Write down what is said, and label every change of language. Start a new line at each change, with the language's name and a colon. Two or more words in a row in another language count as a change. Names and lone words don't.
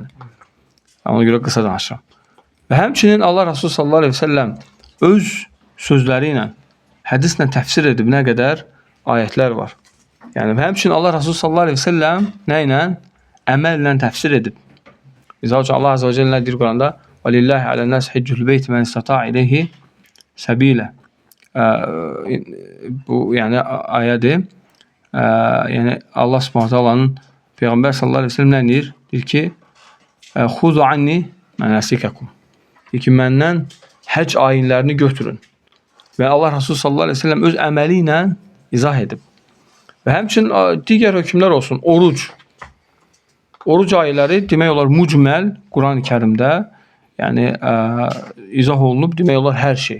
Azerbaijani: Ona görə qısa danışıram. Və həmçinin Allah Rasulü
Arabic: صلى الله عليه وسلم
Azerbaijani: öz sözləri ilə, hədislə təfsir edib nə qədər ayətlər var. Yəni, və həmçinin Allah Rasulü
Arabic: صلى الله عليه وسلم
Azerbaijani: nə ilə? Əməllə təfsir edib. Misal üçün, Allah
Arabic: عز وجل
Azerbaijani: nə deyir Quranda?
Arabic: وَلِلَّهِ عَلَى النَّاسِ حِجُّ الْبَيْتِ مَنْ اسْتَطَاعَ إِلَيْهِ سَبِيلًا.
Azerbaijani: Bu, yəni, ayədir. Yəni, Allah
Arabic: سبحانه تعالى'nın
Azerbaijani: Peyğəmbər
Arabic: صلى الله عليه وسلم
Azerbaijani: nə deyir? Deyir ki,
Arabic: خُذُوا عَنِّي مَنَاسِكَكُمْ.
Azerbaijani: Deyir ki, məndən həc ayinlərini götürün. Və Allah Rasulü
Arabic: صلى الله عليه وسلم
Azerbaijani: öz əməli ilə izah edib. Və həmçinin digər hökmlər olsun, oruc. Oruc ayələri demək olar mücməl Quran-ı Kərimdə, yəni izah olunub demək olar hər şey.